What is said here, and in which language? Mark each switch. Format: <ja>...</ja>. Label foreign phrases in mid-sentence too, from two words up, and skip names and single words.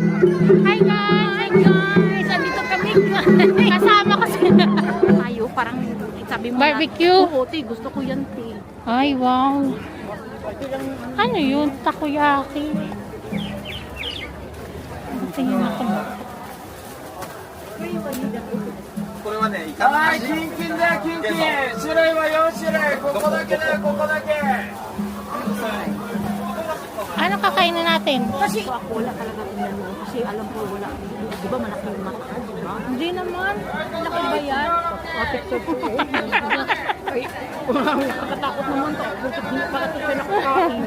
<tl>Hi guys! Hi guys! Andito kami. Kasama ko sila. Tayo, parang sabi mo barbecue? Oo, te, gusto ko yan, te. Ay, wow. Ano yun? Takoyaki. Tingin ako.</tl> <ja>これはね、イカの味。キンキンだよ、キンキン。種類は4種類。ここだけだよ、ここだけ。</ja> <tl>Ano kakainin natin? Kasi ako wala talaga tinanong kasi alam ko wala. Di ba malaki yung mata? Di ba? Hindi naman. Laki ba yan? Ay, nakakatakot naman to. Bakit ito pinakakain?</tl>